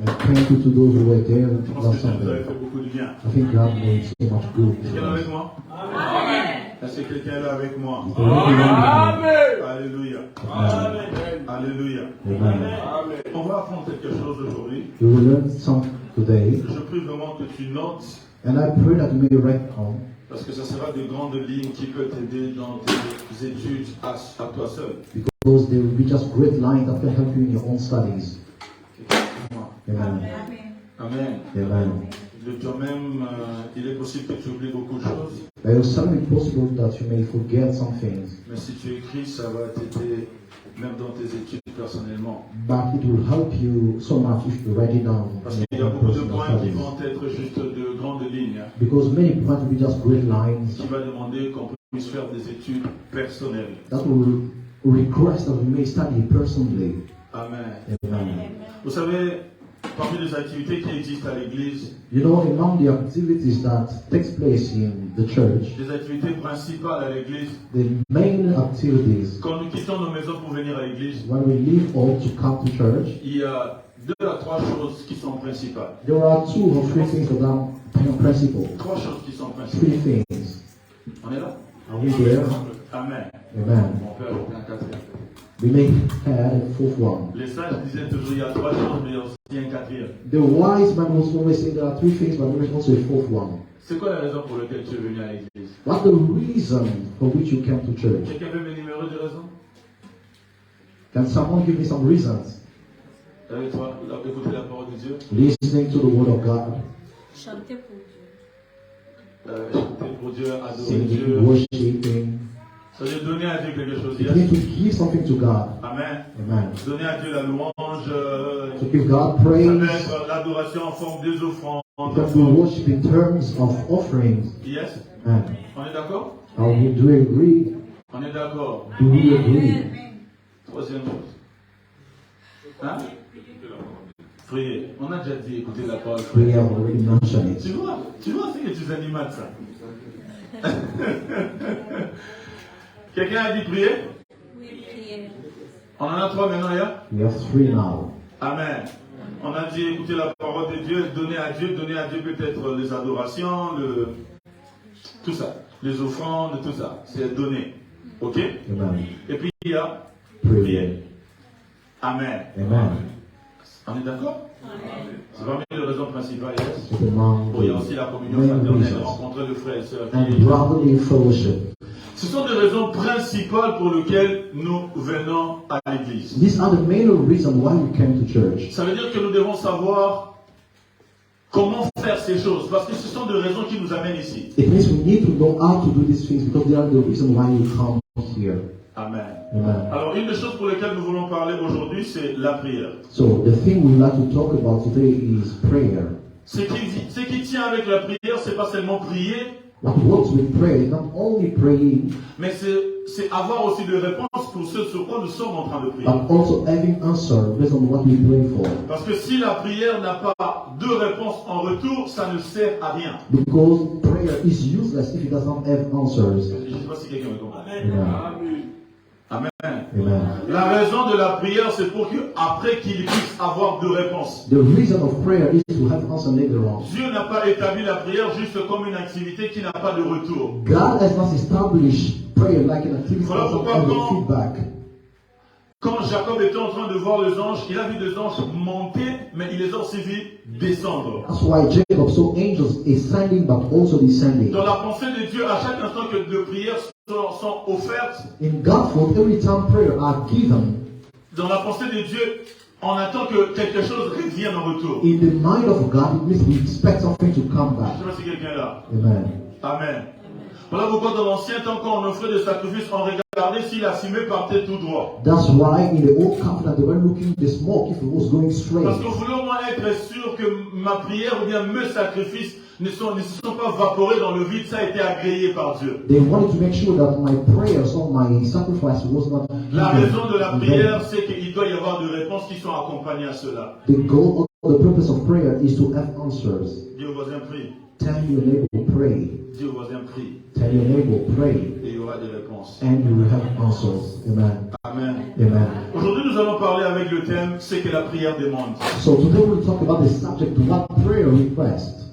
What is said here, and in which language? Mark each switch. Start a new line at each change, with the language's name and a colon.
English: And thank you to those who were there
French: Je pense
English: last
French: que ça nous avait
English: Sunday.
French: fait beaucoup de bien.
English: I think God made so much good
French: Quelqu'un est
English: for us.
French: avec moi? Amen. Est-ce que quelqu'un est là avec moi?
English: Is there anyone with Alléluia. me? Alléluia. Amen.
French: On va apprendre quelque chose aujourd'hui.
English: We will learn something today,
French: Je prie vraiment que tu notes,
English: and I pray that you may write down,
French: parce que ça sera des grandes lignes qui peuvent t'aider dans tes études à toi seul.
English: because there will be just great lines that can help you in your own studies. Amen. Amen. Amen.
French: De toi-même, il est possible que tu oublies beaucoup de choses,
English: But it is certainly possible that you may forget some things,
French: mais si tu écris, ça va t'aider même dans tes études personnellement.
English: but it will help you so much if you write it down
French: Parce
English: in
French: qu'il y
English: your
French: a
English: own
French: beaucoup de
English: personal
French: points qui
English: studies.
French: vont être juste de grandes lignes, hein,
English: Because many points will be just great lines
French: qui va demander qu'on puisse faire des études personnelles.
English: that will request that we may study personally. Amen. Amen.
French: Vous savez, parmi les activités qui existent à l'église,
English: You know, among the activities that takes place in the church,
French: les activités principales à l'église,
English: the main activities
French: quand nous quittons nos maisons pour venir à l'église,
English: when we leave home to come to church,
French: il y a 2 à 3 choses qui sont principales.
English: there are 2 or 3 things that are principal.
French: 3 choses qui sont
English: 3
French: principales.
English: things.
French: On est là?
English: Are we there? Amen. Amen.
French: Mon père a un 4e.
English: We may add a 4th one.
French: Les sages disaient toujours il y a 3 choses, mais il y a aussi un 4e.
English: The wise man was always saying there are 3 things, but there is also a 4th one.
French: C'est quoi la raison pour laquelle tu es venu à l'église?
English: What's the reason for which you came to church?
French: Quelqu'un peut m'énumérer des raisons?
English: Can someone give me some reasons?
French: Avec toi, écouter la parole de Dieu,
English: Listening to the word of God,
French: Chanter pour Dieu. chanter pour Dieu, adorer
English: singing,
French: Dieu.
English: worshiping.
French: Ça veut dire donner à Dieu quelque chose.
English: It Yes? means to give something to God. Amen. Amen.
French: Donner à Dieu la louange.
English: To give God
French: Ça peut
English: praise.
French: être l'adoration en forme des offrandes.
English: That we worship in terms of offerings. Yes? Amen.
French: On est d'accord?
English: Do we agree?
French: On est d'accord.
English: Do we agree?
French: 3e chose. Hein? Prier. On a déjà dit écouter la parole.
English: We have already mentioned
French: Tu
English: it.
French: vois, c'est que tu animales ça. Quelqu'un a dit prier? Oui, prière. On en a 3 maintenant, là?
English: We have 3 now. Amen.
French: On a dit écouter la parole de Dieu, donner à Dieu peut-être les adorations, tout ça, les offrandes, tout ça. C'est donner. Ok? Amen. Et puis il y a
English: Prayer.
French: prier. Amen. Amen. On est d'accord? C'est parmi les raisons principales.
English: Yes? It's among
French: Bon, il y a aussi la communion
English: main
French: fraternelle,
English: reasons.
French: rencontrer le frère et sœur.
English: And brotherly fellowship.
French: Ce sont des raisons principales pour lesquelles nous venons à l'église.
English: These are the main reasons why we came to church.
French: Ça veut dire que nous devons savoir comment faire ces choses, parce que ce sont des raisons qui nous amènent ici.
English: It means we need to know how to do these things because they are the reason why we come here. Amen. Amen.
French: Alors, une des choses pour lesquelles nous voulons parler aujourd'hui, c'est la prière.
English: So the thing we like to talk about today is prayer.
French: Ce qui tient avec la prière, c'est pas seulement prier,
English: What works with prayer is not only praying,
French: mais c'est avoir aussi des réponses pour ce sur quoi nous sommes en train de prier.
English: but also having answer based on what we pray for.
French: Parce que si la prière n'a pas de réponse en retour, ça ne sert à rien.
English: Because prayer is useless if it does not have answers.
French: Je ne sais pas si quelqu'un me comprend. Amen. Amen. Amen. La raison de la prière, c'est pour que après qu'il puisse avoir de réponses.
English: The reason of prayer is to have answer later on.
French: Dieu n'a pas établi la prière juste comme une activité qui n'a pas de retour.
English: God has not established prayer like an activity that
French: Voilà
English: doesn't
French: pourquoi
English: have a
French: quand-
English: feedback.
French: Quand Jacob était en train de voir les anges, il a vu des anges monter, mais il les a aussi vus descendre.
English: That's why Jacob saw angels ascending but also descending.
French: Dans la pensée de Dieu, à chaque instant que de prières sont offertes,
English: In God's word, every time prayer are given,
French: dans la pensée de Dieu, on attend que quelque chose revienne en retour.
English: in the mind of God, it means we expect something to come
French: Je ne
English: back.
French: sais pas si quelqu'un est là. Amen. Amen. Voilà pourquoi dans l'ancien temps, quand on offrait des sacrifices, on regardait si la fumée partait tout droit.
English: That's why in the old covenant they were looking at the smoke if it was going straight.
French: Parce qu'on voulait au moins être sûr que ma prière ou bien mes sacrifices ne se sont pas vaporés dans le vide, ça a été agréé par Dieu.
English: They wanted to make sure that my prayers or my sacrifice was not.
French: La raison de la prière, c'est qu'il doit y avoir des réponses qui sont accompagnées à cela.
English: The goal or the purpose of prayer is to have answers.
French: Dis au voisin, prie.
English: Tell your neighbor, pray.
French: Dis au voisin, prie.
English: Tell your neighbor, pray.
French: Et il y aura des réponses.
English: And you will have answers. Amen. Amen. Amen.
French: Aujourd'hui, nous allons parler avec le thème, c'est que la prière demande.
English: So today we'll talk about the subject, what prayer request.